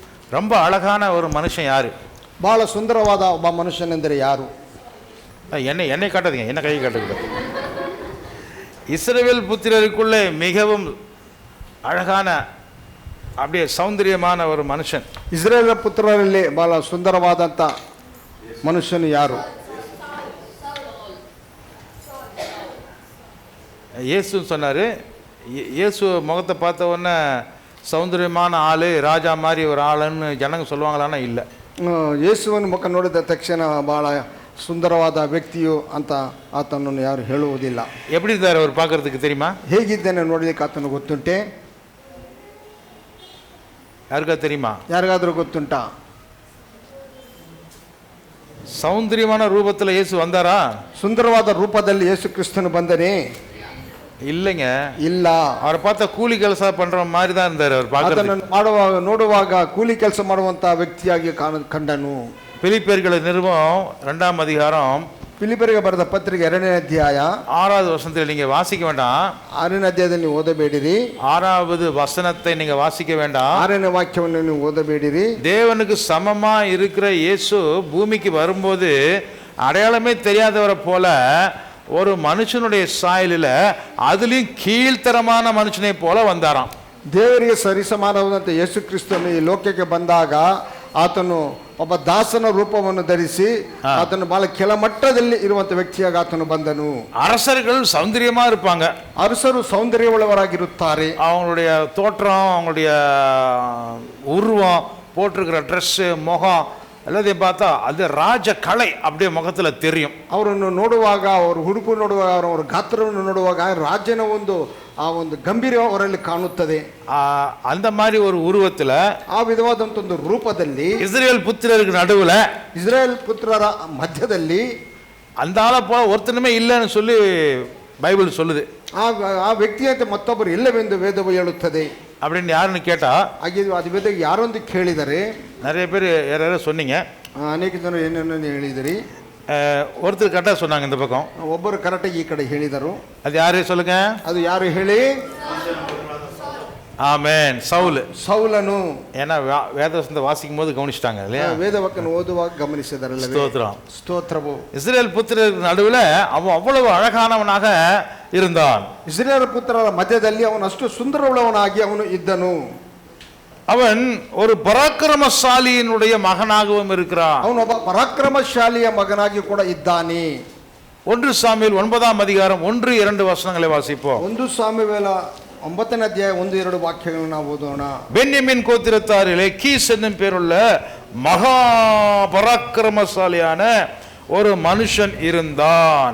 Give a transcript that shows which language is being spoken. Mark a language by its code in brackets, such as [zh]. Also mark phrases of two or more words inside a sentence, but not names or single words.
[ta] ரொம்ப அழகான ஒரு மனுஷன் யாரு? [kn] ಬಹಳ ಸುಂದರವಾದ ಒಬ್ಬ ಮನುಷ್ಯನೆಂದರೆ ಯಾರು? [ta] என்னை காட்டாதீங்க, என்ன கை காட்டுக்கூடாது. இஸ்ரவேல் புத்திரருக்குள்ளே மிகவும் அழகான அப்படியே சௌந்தரியமான ஒரு மனுஷன். [kn] ಇಸ್ರೇಲ್ ಪುತ್ರರಲ್ಲಿ ಬಹಳ ಸುಂದರವಾದಂಥ ಮನುಷ್ಯನು ಯಾರು? [ta] இயேசு சொன்னார். இயேசு முகத்தை பார்த்த உடனே சௌந்தரியமான ஆள், ராஜா மாதிரி ஒரு ஆளுன்னு ஜனங்க சொல்லுவாங்களான்னா இல்லை. [kn] ಯೇಸುವಿನ ಮುಖ ನೋಡಿದ ತಕ್ಷಣ ಬಹಳ ಸುಂದರವಾದ ವ್ಯಕ್ತಿಯು ಅಂತ ಆತನನ್ನು ಯಾರು ಹೇಳುವುದಿಲ್ಲ. [ta] எப்படி இருந்தார் அவர் பார்க்கறதுக்கு தெரியுமா? [kn] ಹೇಗಿದ್ದೇನೆ ನೋಡಲಿಕ್ಕೆ ಆತನು ಗೊತ್ತುಂಟೆ? [ta] யாருக்கா தெரியுமா? [kn] ಯಾರಿಗಾದ್ರೂ ಗೊತ್ತುಂಟಾ? [ta] சௌந்தரியமான ரூபத்தில் இயேசு வந்தாரா? [kn] ಸುಂದರವಾದ ರೂಪದಲ್ಲಿ ಯೇಸು ಕ್ರಿಸ್ತನು ಬಂದನೇ? [ta] இல்லைங்க, [kn] ಇಲ್ಲ. [ta] அவரை பார்த்தா கூலி ಕೆಲಸ பண்ற மாதிரி தான் இருந்தார் அவர் பார்க்கறதுக்கு. [kn] ನೋಡುವಾಗ ಕೂಲಿ ಕೆಲಸ ಮಾಡುವಂತ ವ್ಯಕ್ತಿಯಾಗಿ ಕಂಡನು. [ta] பிலிப்பியர்கள் நிருபம் 2ஆம் அதிகாரம் [kn] ಫಿಲಿಪ್ಪರಿಗೆ ಬರೆದ ಪತ್ರಿಕೆ 2ನೇ ಅಧ್ಯಾಯ [ta] 6வது வசனத்தில் நீங்க வாசிக்க வேண்டாம். [kn] 6ನೇ ಅಧ್ಯಾಯದಲ್ಲಿ ನೀವು ಓದಬೇಡಿರಿ. [ta] 6வது வசனத்தை நீங்க வாசிக்க வேண்டாம். [kn] 6ನೇ ವಾಕ್ಯವನ್ನು ನೀವು ಓದಬೇಡಿರಿ. [ta] தேவனுக்கு சமமா இருக்கிற இயேசு பூமிக்கு வரும்போது அடையாளமே தெரியாதவரை போல ஒரு மனுஷனுடைய சாயலில் அதுலயும் கீழ்த்தரமான மனுஷனை போல வந்தாராம். [kn] ದೇವರಿಗೆ ಸರಿಸಮಾನವಾದಂತೆ ಯೇಸು ಕ್ರಿಸ್ತನು ಈ ಲೋಕಕ್ಕೆ ಬಂದಾಗ ಆತನು ಒಬ್ಬ ದಾಸನ ರೂಪವನ್ನು ಧರಿಸಿ ಆತನು ಬಹಳ ಕೆಳಮಟ್ಟದಲ್ಲಿ ಇರುವಂತ ವ್ಯಕ್ತಿಯಾಗಿ ಆತನು ಬಂದನು. [ta] அரசர்கள் சௌந்தரியமா இருப்பாங்க. [kn] ಅರಸರು சௌந்தரியவுள்ளவராಗಿರುತ್ತಾರೆ. [ta] அவங்களுடைய தோற்றம், அவங்களுடைய உருவம், போட்டிருக்கிற ட்ரெஸ்ஸு, முகம் எல்லாத்தையும் பார்த்தா அது ராஜ கலை அப்படியே முகத்தில் தெரியும். [kn] ಅವರನ್ನು ನೋಡುವಾಗ, ಅವರು ಹುಡುಕು ನೋಡುವಾಗ, ಅವರ ಗಾತ್ರವನ್ನು ನೋಡುವಾಗ ರಾಜನ ಆ ಒಂದು ಗಂಭೀರ ಅವರಲ್ಲಿ ಕಾಣುತ್ತದೆ. [ta] அந்த மாதிரி ஒரு உருவத்தில், [kn] ಆ ವಿಧವಾದಂತ ಒಂದು ರೂಪದಲ್ಲಿ [ta] இஸ்ரேல் புத்திரருக்கு நடுவில், [kn] ಇಸ್ರೇಲ್ ಪುತ್ರರ ಮಧ್ಯದಲ್ಲಿ [ta] அந்த ஆளை போல ஒருத்தனுமே இல்லைன்னு சொல்லி பைபிள் சொல்லுது. [kn] ಆ ವ್ಯಕ್ತಿಯಂತೆ ಮತ್ತೊಬ್ಬರು ಇಲ್ಲವೆಂದು ವೇದವು ಹೇಳುತ್ತದೆ. [ta] அப்படின்னு யாருன்னு கேட்டா, [kn] ಅದು ವೇದ ಯಾರೊಂದು ಕೇಳಿದರೆ [ta] நிறைய பேர் யாராவது சொன்னீங்க. [kn] ಅನೇಕ ಜನರು ಏನೇನೋ ಹೇಳಿದಿರಿ. [ta] ஒருத்தர் கரெக்டாக சொன்னாங்க இந்த பக்கம், [kn] ಒಬ್ಬರು ಕರೆಕ್ಟಾಗಿ ಈ ಕಡೆ ಹೇಳಿದರು. [ta] அது யாரு சொல்லுங்க? [kn] ಅದು ಯಾರು ಹೇಳಿ? [ta] ஆமென், சவுல். [kn] சவுலನು. [ta] ஏன்னா வேதவசனத்தை வாசிக்கும் போது கவனிச்சிட்டாங்க இல்லையா? [kn] வேதவாக்கியವನ್ನು ಓದುವಾಗ ಗಮನಿಸಿದರಲ್ಲ. [ta] ஸ்தோத்திரம், [kn] ಸ್ತೋತ್ರವು. [ta] இஸ்ரேல் புத்திரருக்கு நடுவில் அவன் அவ்வளவு அழகானவனாக இருந்தான். [kn] ಇಸ್ರೇಲ್ ಪುತ್ರರ ಮಧ್ಯದಲ್ಲಿ ಅವನು ಅಷ್ಟು ಸುಂದರವುಳ್ಳವನಾಗಿ ಅವನು ಇದ್ದನು. [ta] அவன் ஒரு பராக்கிரமசாலியினுடைய மகனாகவும் இருக்கிறான். [kn] ಅವನು ಒಬ್ಬ ಪರಾಕ್ರಮಶಾಲಿಯ ಮಗನಾಗಿ ಕೂಡ ಇದ್ದಾನೆ. [ta] 1 சாமுவேல் 9ஆம் அதிகாரம் 1-2 வசனங்களை வாசிப்போம். [kn] 1 சாமுவேಲ 9ನೇ ಅಧ್ಯಾಯ 1-2 ವಾಕ್ಯಗಳನ್ನು ನಾವು ಓದೋಣ. [ta] பென்யமீன் கோத்திரத்தாரிலே கீஸ் என்னும் பேருள்ள மகா பராக்கிரமசாலியான ஒரு மனுஷன் இருந்தான்.